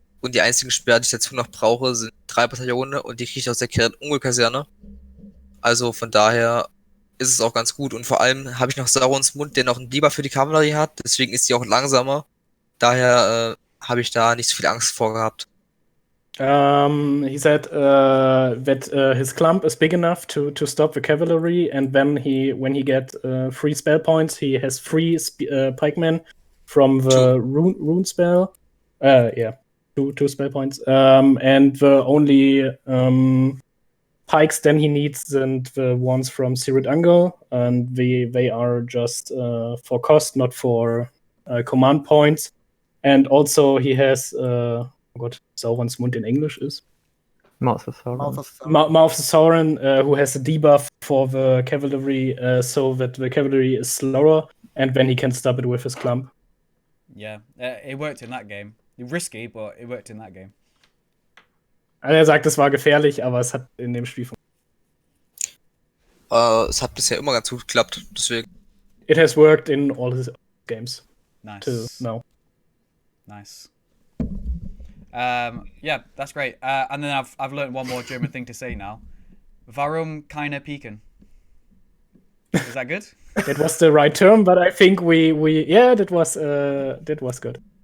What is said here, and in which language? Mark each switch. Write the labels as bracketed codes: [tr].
[de] Und die einzigen Speere, die ich dazu noch brauche, sind 3 Bataillone und die kriege ich aus der Ungel-Kaserne. Also von daher ist es auch ganz gut. Und vor allem habe ich noch Saurons Mund, der noch einen Debuff für die Kavallerie hat. Deswegen ist die auch langsamer. Daher habe ich da nicht so viel Angst vor gehabt. [en] He said that his clump is big enough to stop the cavalry, and then when he get 3 spell points, he has 3 pikemen from the rune spell. Yeah, two spell points. And the only pikes then he needs sind the ones from Sirit Ungol, and they are just for cost, not for command points. And also he has what Sauron's Mund in English is? Mouth of Sauron. Mouth of Sauron, who has a debuff for the cavalry, so that the cavalry is slower, and then he can stop it with his clump. Yeah, it worked in that game. Risky, but it worked in that game. [de] Also er sagt, es war gefährlich, aber es hat in dem Spiel funktioniert. Es hat bisher immer ganz gut geklappt, deswegen. [en] It has worked in all his games. Nice. To now. Nice. Yeah, that's great. And then I've learned one more German thing to say now. [de] Warum keine Piken? [en] Is that good? That was the right term, but I think that was good.